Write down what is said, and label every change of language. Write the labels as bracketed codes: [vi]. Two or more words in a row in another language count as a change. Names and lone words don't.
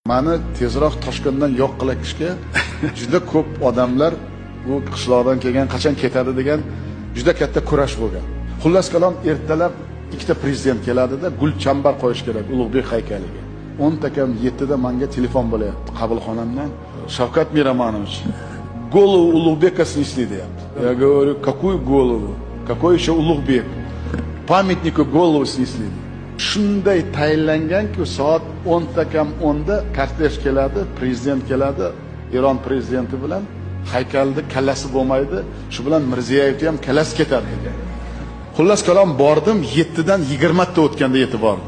[uz] Mani tezroq Toshkentdan yo'q qilishga juda ko'p odamlar bu qishloqdan kelgan qachon ketadi degan juda katta kurash bo'lgan. Xullas kalom ertalab ikkita prezident keladida gulchambar qo'yish kerak Ulug'bek haykaliga. 10 ta kam 7 da menga telefon bo'lyapti qabulxonamdan. Shavkat Miramonovich, [ru] голову Улугбека снесли, deyapti. Я говорю, какую голову? Какой еще Улугбек? Памятнику голову снесли. [uz] Shunday tayinlanganki, soat 10 ta kam 10 da kortej keladi, prezident keladi, Eron prezidenti bilan haykalda kallasi bo'lmaydi, shu bilan Mirziyoyevni ham kallasi ketadi degan. Xullas kalom bordim, 7 dan 20 ta o'tganda yetib bordim.